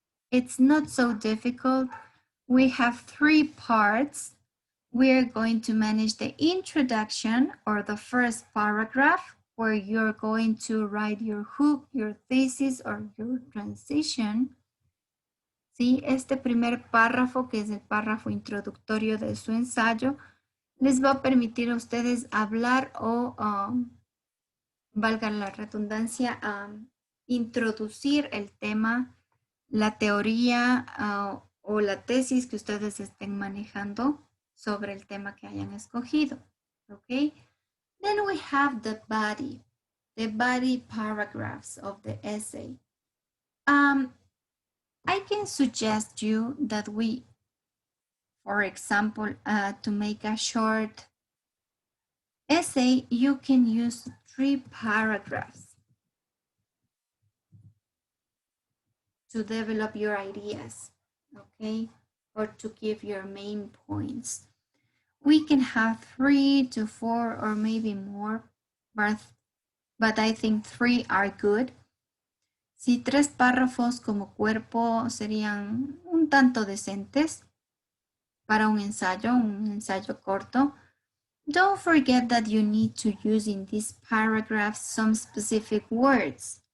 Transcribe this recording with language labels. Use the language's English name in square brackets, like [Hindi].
[English] It's not so difficult. We have 3 parts. We're going to manage the introduction, or the first paragraph, where you're going to write your hook, your thesis, or your transition. [Spanish] ¿Sí? Este primer párrafo, que es el párrafo introductorio de su ensayo, les va a permitir a ustedes hablar o, valga la redundancia, introducir el tema, la teoría o la tesis que ustedes estén manejando sobre el tema que hayan escogido. [English] Okay? Then we have the body paragraphs of the essay. I can suggest you that we, for example, to make a short essay, you can use 3 paragraphs to develop your ideas, okay? Or to give your main points. We can have 3 to 4 or maybe more, but I think 3 are good. [Spanish] Si 3 párrafos como cuerpo serían un tanto decentes para un ensayo corto. [English] Don't forget that you need to use in these paragraphs some specific words.